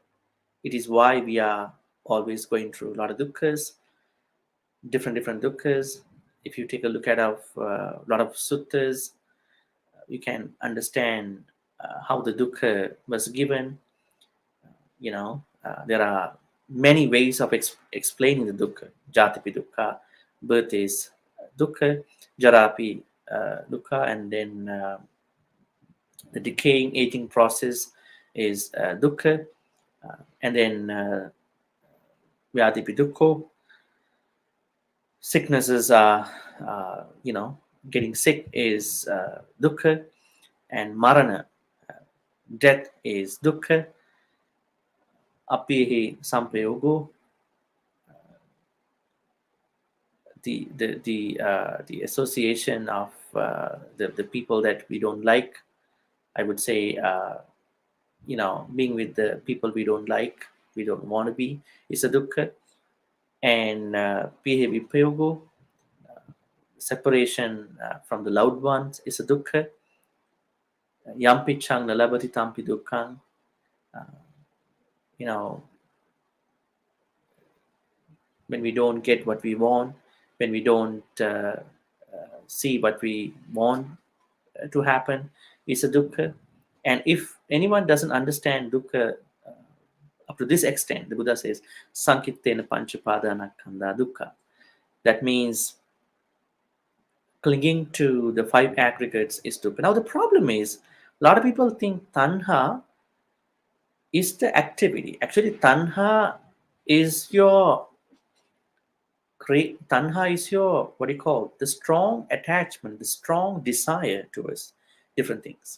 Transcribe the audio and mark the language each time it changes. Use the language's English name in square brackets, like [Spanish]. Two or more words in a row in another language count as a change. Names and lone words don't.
[English] It is why we are always going through a lot of dukkhas, different dukkhas. If you take a look at a lot of suttas, you can understand how the dukkha was given. There are many ways of explaining the dukkha. [Pali] Jatipi dukkha, [English] birth is dukkha, [Pali] jarapi dukkha, [English] and then the decaying aging process is dukkha, and then [Pali] vyadipi dukkha. [English] Sicknesses are, getting sick is dukkha, and marana, death is dukkha. [Pali] Apihi sampayogo, [English] the association of the people that we don't like, I would say, being with the people we don't like, we don't want to be, is a dukkha. And [Pali] pihe vipayogo, [English] separation from the loved ones, is a dukkha. [Pali] Yampi chang nalabati tampi dukkhang. [English] When we don't get what we want, when we don't see what we want to happen, is a dukkha. And if anyone doesn't understand dukkha up to this extent, the Buddha says, [Pali] Sankittena panchapadana kanda dukkha. [English] That means clinging to the 5 aggregates is dukkha. Now the problem is, a lot of people think tanha is the activity. Actually, tanha is your Tanha is your, what do you call, the strong attachment, the strong desire towards different things.